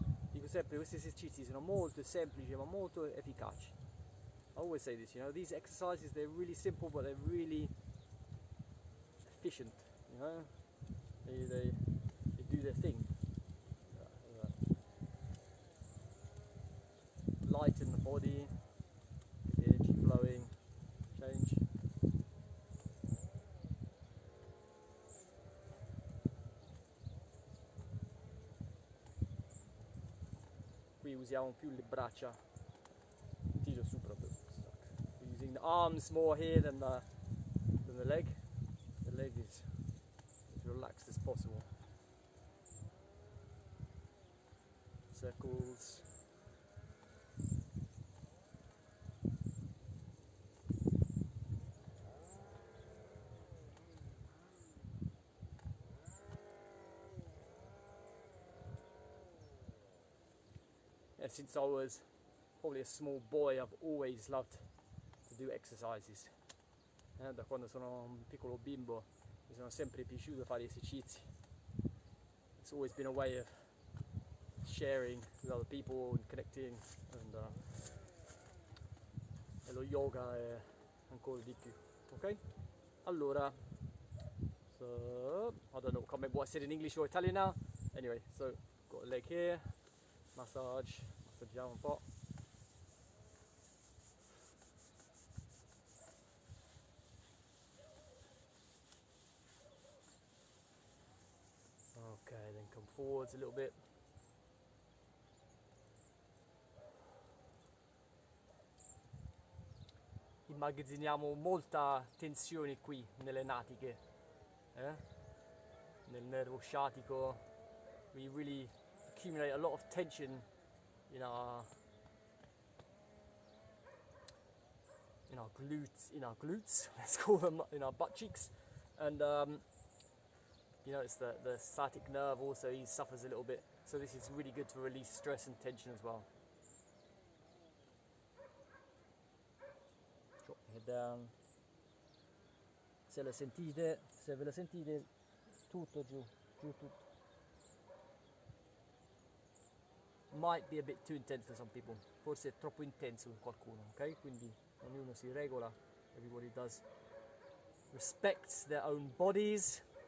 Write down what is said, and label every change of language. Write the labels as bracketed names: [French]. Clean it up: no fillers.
[Italian] Dico sempre, questi esercizi sono molto semplici ma molto efficaci. [English] I always say this, you know, these exercises, they're really simple but they're really efficient, you know. They do their thing. Lighten the body, energy flowing, change. [Italian] Qui usiamo più le braccia, tiro su proprio. [English] We're using the arms more here than the leg. The leg is as relaxed as possible. Circles. Since I was probably a small boy, I've always loved to do exercises. [Italian] Da quando sono un piccolo bimbo mi sono sempre piaciuto fare esercizi. [English] It's always been a way of sharing with other people and connecting, [Italian] e lo yoga è ancora di più, [English] ok? Allora, so I don't know, can't remember what I said in English or Italian now. Anyway, so got a leg here, massage. [Italian] Massaggiamo un po'. [English] Okay, then come forwards a little bit. [Italian] Immagazziniamo molta tensione qui nelle natiche, nel nervo sciatico. [English] We really accumulate a lot of tension in our glutes, let's call them, in our butt cheeks, and you notice the sciatic nerve also, he suffers a little bit, so this is really good to release stress and tension as well. Drop your head down. [Italian] Se lo sentite, se ve lo sentite, tutto giù, giù tutto. [English] Might be a bit too intense for some people, [Italian] forse è troppo intenso per qualcuno, [English] ok? [Italian] Quindi ognuno si regola, [English] everybody does, respects their own bodies.